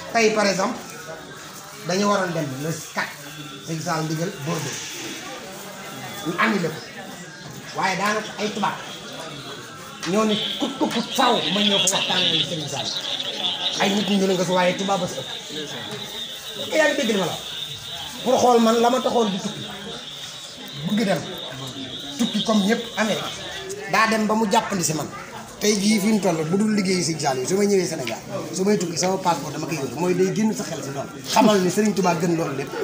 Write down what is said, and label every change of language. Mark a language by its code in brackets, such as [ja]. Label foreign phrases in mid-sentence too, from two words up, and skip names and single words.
[wo] Tey, [fr] par exemple, [wo] dañu waroon dem [fr] le quatre, [wo] Serigne Saliou ndigal Bordeaux. Ñu annulé ko. Waaye daanaka ay tubaab ñoo ni kut ko kut faaw ma ñëw fa waxtaan ak Serigne Sall. Ay nit ñu ne nga fi waaye Touba ba sa ëpp. [fr] Est-ce que [wo] yaa ngi dégg li ma la wax? Pour xool man la ma taxoon di tukki. Bëgg dem. Tukki comme ñëpp Amérique. Daa dem ba mu jàppandi si man. Tey jii fi mu toll bu dul liggéeyu Serigne Sall yi su may ñëwee Sénégal, su may tukki sama passeport dama koy yóbbu. Mooy day génn sa xel si doom. Xamal ni Serigne Touba gën loolu lépp.